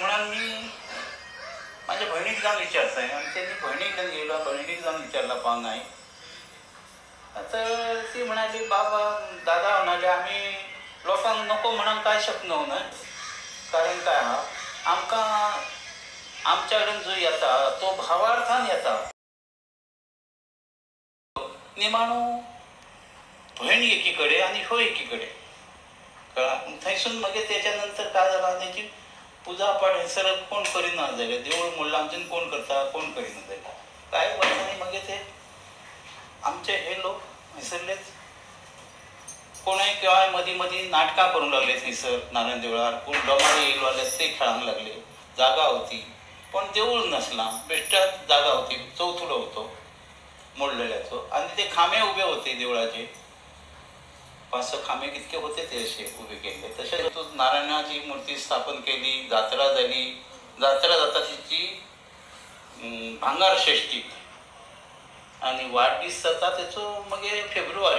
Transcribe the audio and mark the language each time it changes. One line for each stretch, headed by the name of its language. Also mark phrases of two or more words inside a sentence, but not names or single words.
Marathi: म्हणून मी माझ्या बहिणीक जाऊन विचारत आहे आणि त्यांनी बहिणीकडे गेलो, बहिणीक जाऊन विचारला पाहुणा आहे. तर ती म्हणाली, बाबा दादा म्हणाले, आम्ही लोकांना नको म्हणून काय शकलो ना, कारण काय हा
Konkani: आमकां आमच्या कडेन जो येता तो भावार्थान येता. निमाणो भयण एकीकडे आणि हो एकीकडे कळ्ळा. थंयसून मागीर त्याच्या नंतर काय जालां, त्याची पुजा पाठ हयसर कोण करिना जालें. देवूळ मोडलां आमच्यान कोण करता, कोण करिना जालें. कांय वर्सांनी मागीर ते आमचे हे लोक हयसरलेच. कोणूय केव्हाय मदीं मदीं नाटकां करूंक लागले थंयसर नारायण देवळार. कोण डोमाळे येयलो जाल्यार ते खेळांक लागले. जागा होती पण देवूळ नासलां, बेश्टाच जागा होती. चौथुलो होतो मोडलेल्याचो आणि ते खांबे उबे होते देवळाचे. 5-6 खांबे कितके होते ते असे उबे केले. तशेंच नारायणाची मूर्ती स्थापन केली. जात्रा जाली. जात्रा जाता तिची भांगार षष्टी आणि वाडदीस जाता तेचो मागीर फेब्रुवारी.